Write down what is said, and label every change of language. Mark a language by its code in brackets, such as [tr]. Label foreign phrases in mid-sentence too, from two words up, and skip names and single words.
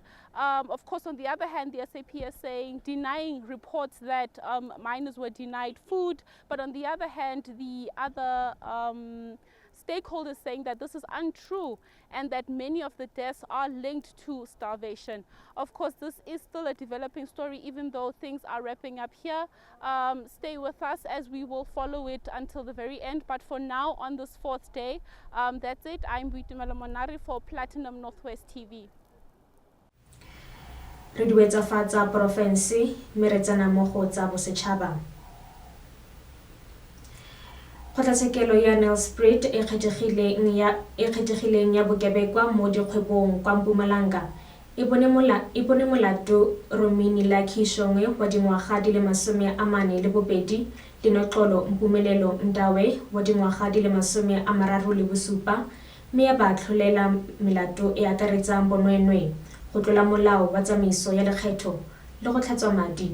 [en] Of course, on the other hand, the SAPS saying, denying reports that miners were denied food, but on the other hand, the other stakeholders saying that this is untrue and that many of the deaths are linked to starvation. Of course, this is still a developing story, even though things are wrapping up here. Stay with us as we will follow it until the very end. But for now, on this 4th day, that's it. I'm Boitumelo Monare for Platinum Northwest TV. [tn] Re duetsafatsa porofense mme re tsena mo go tsa bosetšhaba. Kgotlatshekelo ya Nelspruit e kgethegileng ya bokebekwa mo dikgwebong kwa Mpumalanga e bone molato Romela Kishongwe wa dingwaga di le 42 le Noxolo Mpumelelo Ndawe wa dingwaga di le 37 mme ya ba tlholela melato e akaretsang bonweenwee, go tlola molao wa tsamaiso ya lekgetho le go tlhatswa madi.